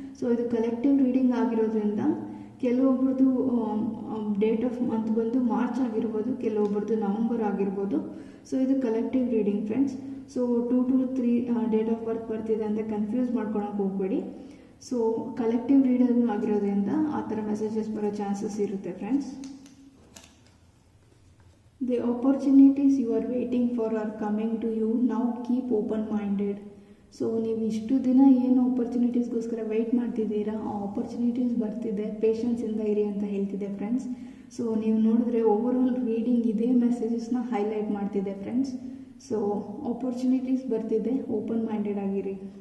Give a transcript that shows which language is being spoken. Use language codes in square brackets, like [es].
[kn] So ಇದು collective reading ಆಗಿರೋದ್ರಿಂದ ಕೆಲವೊಬ್ರದ್ದು date of month ಬಂದು ಮಾರ್ಚ್ ಆಗಿರ್ಬೋದು, ಕೆಲವೊಬ್ರದ್ದು ನವಂಬರ್ ಆಗಿರ್ಬೋದು. ಸೊ ಇದು collective reading friends. So 2 to 3 date of birth ಬರ್ತಿದೆ ಅಂತ ಕನ್ಫ್ಯೂಸ್ ಮಾಡ್ಕೊಳಕ್ಕೆ ಹೋಗಬೇಡಿ. ಸೊ ಕಲೆಕ್ಟಿವ್ ರೀಡಿಂಗ್ ಆಗಿರೋದ್ರಿಂದ ಆ ಥರ ಮೆಸೇಜಸ್ ಬರೋ ಚಾನ್ಸಸ್ ಇರುತ್ತೆ friends. [en] The opportunities you are waiting for are coming to you. Now keep open-minded. [kn] So ನೀವು ಇಷ್ಟು ದಿನ ಏನು ಆಪರ್ಚುನಿಟೀಸ್ಗೋಸ್ಕರ ವೆಯ್ಟ್ ಮಾಡ್ತಿದ್ದೀರಾ, ಆ ಆಪರ್ಚುನಿಟೀಸ್ ಬರ್ತಿದೆ, ಪೇಷನ್ಸಿಂದ ಇರಿ ಅಂತ ಹೇಳ್ತಿದೆ ಫ್ರೆಂಡ್ಸ್. ಸೊ ನೀವು ನೋಡಿದ್ರೆ ಓವರಾಲ್ ರೀಡಿಂಗ್ ಇದೇ ಮೆಸೇಜಸ್ನ ಹೈಲೈಟ್ ಮಾಡ್ತಿದೆ ಫ್ರೆಂಡ್ಸ್. ಸೊ ಆಪರ್ಚುನಿಟೀಸ್ ಬರ್ತಿದೆ, ಓಪನ್ ಮೈಂಡೆಡ್ ಆಗಿರಿ.